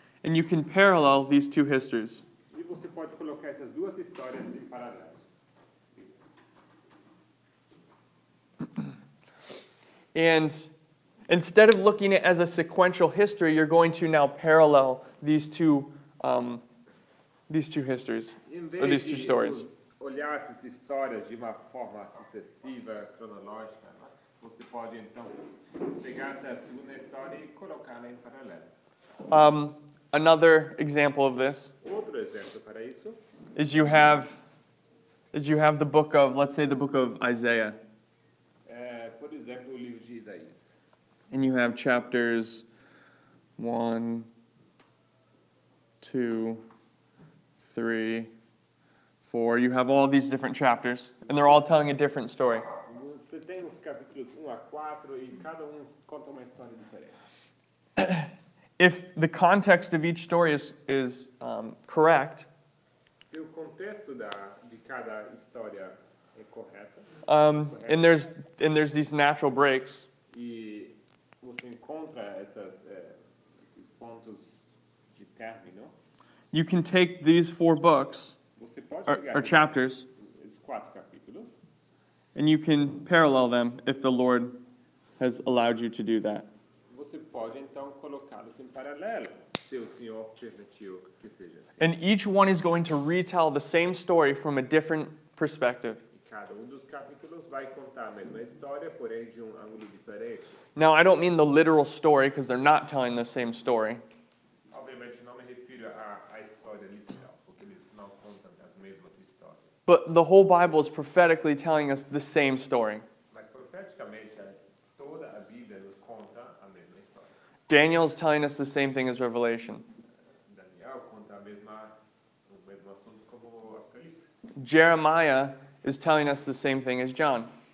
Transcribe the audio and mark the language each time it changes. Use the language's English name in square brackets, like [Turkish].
[English] And you can parallel these 2 histories. [Portuguese] E você pode colocar essas duas histórias em paralelo. [English] And instead of looking at it as a sequential history, you're going to now parallel these two histories, [Portuguese] Em [English] or [Portuguese] vez [English] these 2 [Portuguese] de [English] stories. [Portuguese] olhar essas histórias de uma forma sucessiva, cronológica, né? Você pode então pegar essa segunda história e colocá-la em paralelo. [English] Another example of this [Portuguese] Outro exemplo para isso [English] is you have the book of, let's say, the book of Isaiah, [Portuguese] é, por exemplo, o livro de Isaías. [English] and you have chapters 1, 2, 3, 4. You have all these different chapters, and they're all telling a different story. [Portuguese] Você tem os capítulos 1 a 4 e cada um conta uma história diferente. [English] If the context of each story is correct, [Portuguese] Se o contexto de cada história é correto, [English] and there's these natural breaks, [Portuguese] e você encontra esses pontos de término, [English] you can take these 4 books [Portuguese] você pode [English] or [Portuguese] pegar [English] chapters, [Portuguese] esses 4 capítulos [English] and you can parallel them if the Lord has allowed you to do that. [Portuguese] você pode então colocá-los em paralelo, se o Senhor permitiu que seja assim. [English] And each one is going to retell the same story from a different perspective. [Portuguese] E cada dos capítulos vai contar a mesma história, porém de ângulo diferente. [English] Now, I don't mean the literal story because they're not telling the same story. [Portuguese] Obviamente não me refiro à história literal, porque eles não contam as mesmas histórias. [English] But the whole Bible is prophetically telling us the same story. [Portuguese] Mas profeticamente toda a Bíblia nos conta a mesma história. [English] Daniel is telling us the same thing as Revelation. [Portuguese] Daniel conta o mesmo assunto como o Apocalipse. [English] Jeremiah is telling us the same thing as John.